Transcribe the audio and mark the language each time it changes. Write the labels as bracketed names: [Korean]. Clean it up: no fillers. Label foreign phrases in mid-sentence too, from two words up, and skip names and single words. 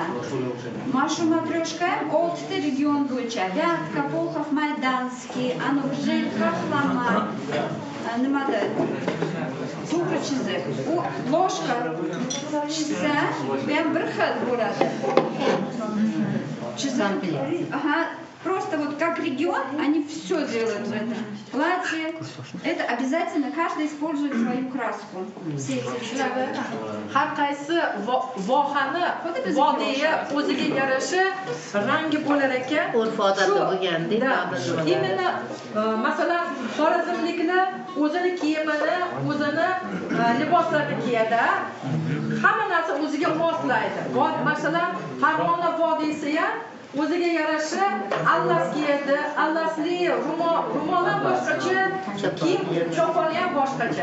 [Uzbek] Mana shu matryoshka ham 6 ta region bo'yicha. Vyatka, Polxov, Maydanskiy, g'jel, Kraxlama, nimada to'g'ri chiziq. U loshka chizsa, bu ham bir xil bo'ladi. [Russian] Ага, просто вот как регион, они все делают в этом. Платье, это обязательно каждый использует свою краску. Все эти регионы. [Uzbek] Har qaysi vohani vodiyga o'ziga yarasha rangi bo'lar ekan. Urf-odati bo'lgandek. Именно masalan xorazmliklar o'zini kiyimini, o'zini liboslarini kiyadi. Hamma narsa o'ziga moslaydi. Masalan, Farg'ona vodiysi ham o'ziga yarasha atlas kiyadi, atlasli ro'mollar boshqacha, kiyim choponi ham boshqacha.